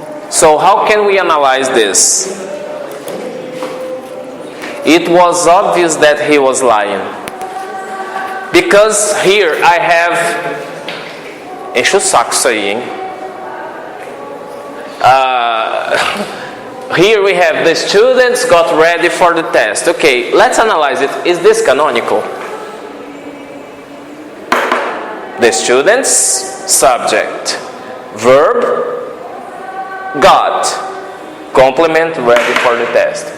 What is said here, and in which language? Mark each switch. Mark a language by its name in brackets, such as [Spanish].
[English] So how can we analyze this? It was obvious that he was lying. Because here I have... [Portuguese] Enche o saco isso aí, hein? [English] Here we have the students got ready for the test. Okay, let's analyze it. Is this canonical? The students, subject, verb, got, complement, ready for the test.